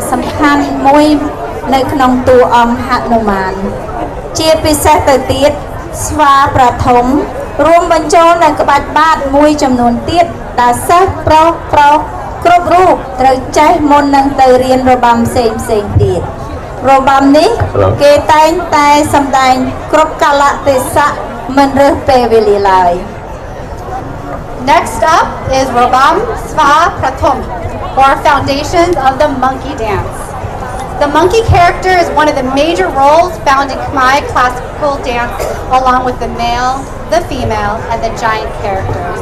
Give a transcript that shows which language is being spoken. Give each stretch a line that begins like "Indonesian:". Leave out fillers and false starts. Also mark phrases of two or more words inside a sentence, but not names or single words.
Khmer: សំខាន់មួយនៅក្នុងតួអង្គហនុមានជាពិសេសទៅទៀតស្វាប្រធមរួមបញ្ចូលនៅក្បាច់បាតមួយចំនួនទៀតដែលសិស្សប្រុសគ្រប់រូបត្រូវចេះមុននឹងទៅរៀនរបាំផ្សេងទៀតរបាំនេះគេតែងតែសម្ដែងគ្រប់កាលៈទេសៈមិនរើសពេលវេលាឡើយ
English: Next up is Robam Sva Prathom, or Foundations of the Monkey Dance. The monkey character is one of the major roles found in Khmer classical dance, along with the male, the female, and the giant characters.